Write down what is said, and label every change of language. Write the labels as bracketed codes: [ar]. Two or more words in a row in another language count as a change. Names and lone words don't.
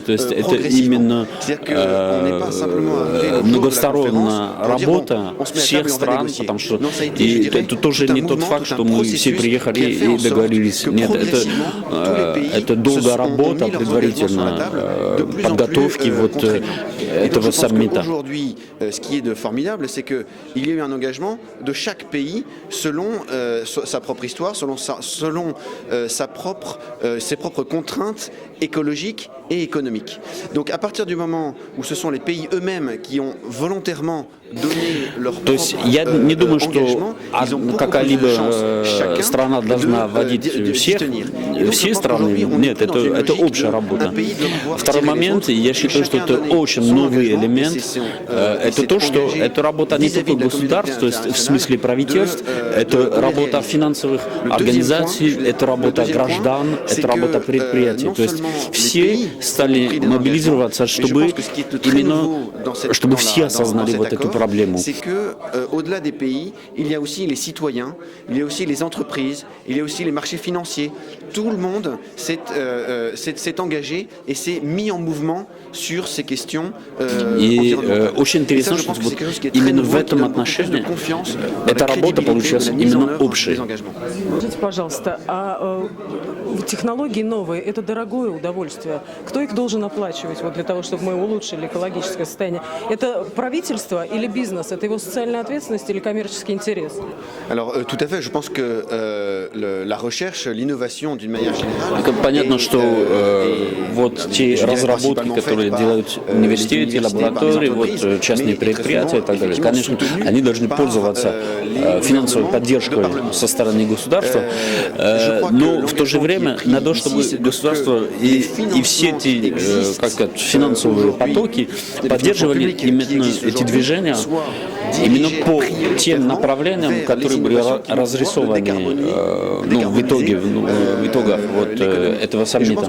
[ru] То есть это именно многосторонняя работа всех стран, потому что и это тоже не тот факт, что мы все приехали и договорились. Нет, это долгая работа предварительно, подготовки вот этого саммита. [fr] Ce qui est formidable, c'est qu'il y a eu un engagement de chaque pays selon sa propre histoire, selon ses propres contraintes écologiques et économiques. Donc à partir du moment où ce sont les pays eux-mêmes qui ont volontairement donné leur propre engagement, ils ont какая-либо [ru] страна должна вводить все страны. Нет, это общая работа. Второй момент, я считаю, что это очень новый элемент. Это то, что это работа не только государств, то есть в смысле правительств, это работа финансовых организаций, это работа граждан, это работа предприятий. То есть все стали мобилизироваться, чтобы все осознали вот эту проблему. [fr] C'est que au-delà des pays, il y a aussi les citoyens, il y a aussi les entreprises, il y a aussi les marchés financiers. Tout le monde s'est engagé et s'est mis en mouvement sur ces questions. [ru] И очень интересно, что вот именно в этом отношении эта работа получилась именно общей. Скажите, пожалуйста, а технологии новые – это дорогое удовольствие. Кто их должен оплачивать вот, для того, чтобы мы улучшили экологическое состояние? Это правительство или бизнес? Это его социальная ответственность или коммерческий интерес? [fr] Alors, tout à fait. Je pense que la recherche, l'innovation, d'une manière générale. [ru] Понятно, что вот те разработки, которые делают университеты, лаборатории, вот частные предприятия и так далее, конечно, они должны пользоваться финансовой поддержкой со стороны государства, но в то же время надо, чтобы государство и все эти финансовые потоки поддерживали именно эти движения именно по тем направлениям, которые были разрисованы в итогах вот этого саммита.